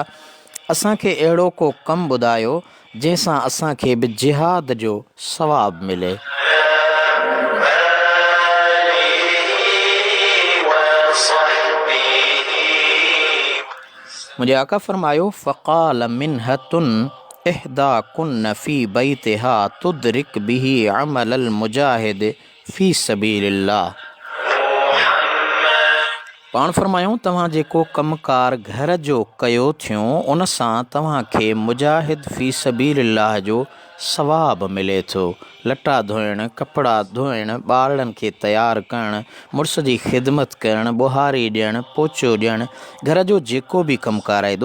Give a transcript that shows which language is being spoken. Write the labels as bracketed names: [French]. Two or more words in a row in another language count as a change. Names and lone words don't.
[Sindhi] असांखे अहिड़ो को कमु ॿुधायो जंहिंसां असांखे बि जिहाद जो सवाब मिले। मुंहिंजे आका फ़रमायो, [Arabic] فقال مهنة إحداكن في بيتها تدرك به عمل المجاهد في سبيل الله. [Sindhi] पाण फ़रमायूं, तव्हां जेको कमकार घर जो कयो थियूं उन सां तव्हांखे [Arabic] مجاهد في سبيل الله [Sindhi] जो सवाब मिले थो। लटा धोइणु, कपिड़ा धोइणु, ॿारनि खे तयारु करणु, मुड़ुस जी ख़िदमत करणु, ॿुहारी ॾियणु, पोचो ॾियणु, घर जो जेको बि कमकार आहे।